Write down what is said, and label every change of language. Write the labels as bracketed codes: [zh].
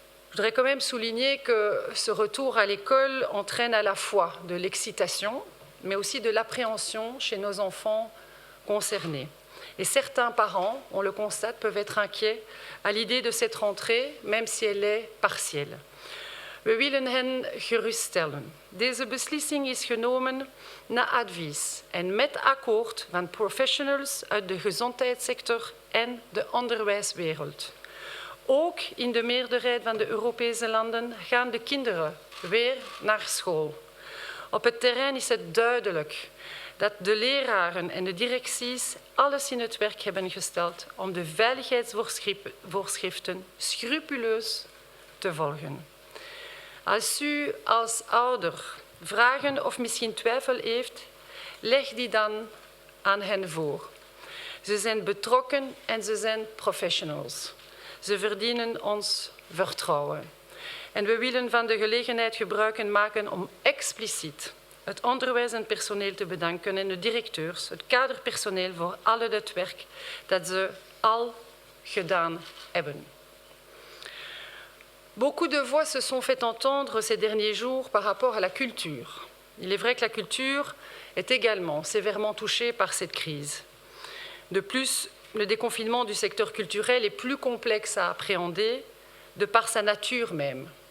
[fr] Je voudrais quand même souligner que ce retour à l'école entraîne à la fois de l'excitation, mais aussi de l'appréhension chez nos enfants concernés. Et certains parents, on le constate, peuvent être inquiets à l'idée de cette rentrée, même si elle est partielle. [nl] We willen hen geruststellen. Deze beslissing is genomen na advies en met akkoord van professionals uit de gezondheidssector en de onderwijswereld. Ook in de meerderheid van de Europese landen gaan de kinderen weer naar school. Op het terrein is het duidelijk dat de leraren en de directies alles in het werk hebben gesteld om de veiligheidsvoorschriften scrupuleus te volgen. Als u als ouder vragen of misschien twijfel heeft, leg die dan aan hen voor. Ze zijn betrokken en ze zijn professionals. Ze verdienen ons vertrouwen. En we willen van de gelegenheid gebruik maken om expliciet het onderwijs en personeel te bedanken en de directeurs, het kaderpersoneel voor al het werk dat ze al gedaan hebben. [fr] Beaucoup de voix se sont fait entendre ces derniers jours par rapport à la culture. Il est vrai que la culture est également sévèrement touchée par cette crise. De plus, le déconfinement du secteur culturel est plus complexe à appréhender de par sa nature même.